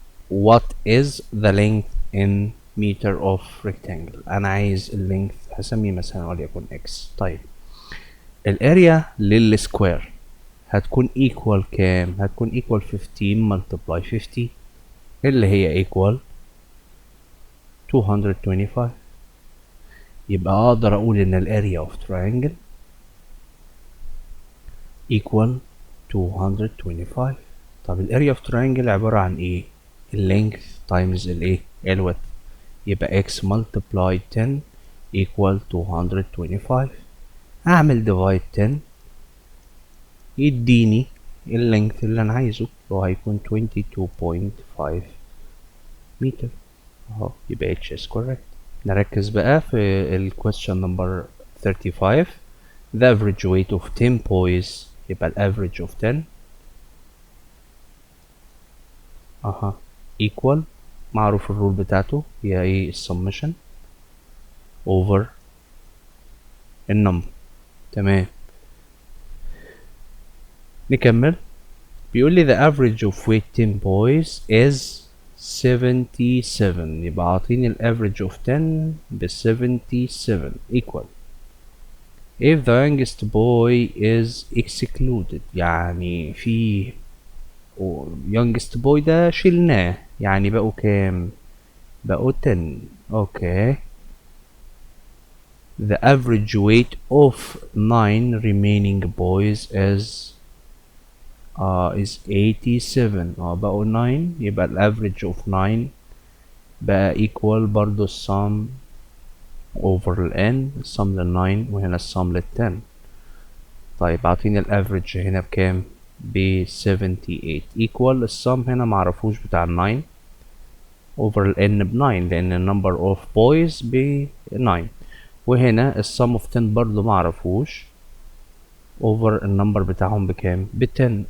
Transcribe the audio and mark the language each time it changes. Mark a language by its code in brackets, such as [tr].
[en] what is the length in meter of rectangle؟ [ar] انا عايز اللينث هسميه مثلا وليكن [en] x. [ar] طيب الاريا للسكوير هتكون equal كام؟ هتكون equal 15 multiply 50 اللي هي equal 225. يبقى اقدر اقول ان الاريا of triangle equal 225. طب الاريا of triangle عبارة عن ايه؟ اللينث times الايه؟ الويدث. يبقى x multiply 10 equal 225. اعمل divide 10 يديني اللينث اللي انا عايزه اللي هو هيكون 22.5 متر اهو، يبقى h is correct. نركز بقى في ال question number 35. [en] the average weight of 10 boys، [ar] يبقى ال average of 10 equal معروف الرول بتاعته هي ايه؟ السمشن over النمبر. تمام. نكمل. بيقول لي [en] the average of weight 10 boys is 77، [ar] يبقى عاطيني ال average of 10 ب 77 equal [en] if the youngest boy is excluded، [ar] يعني في youngest boy ده شلناه، يعني بقوا كام؟ بقوا 10. اوكي. [en] the average weight of 9 remaining boys is 87. [ar] بقوا 9، يبقى ال average of 9 بقى equal برضو السم over ال n، السم لل 9 وهنا السم لل 10. طيب عاطيني ال average هنا بكام؟ ب 78 equal السم هنا معرفوش بتاع ال 9 over ال n ب 9 لأن ال number of boys ب 9، وهنا السم of 10 برضو معرفوش over النمبر بتاعهم بكام؟ ب 10.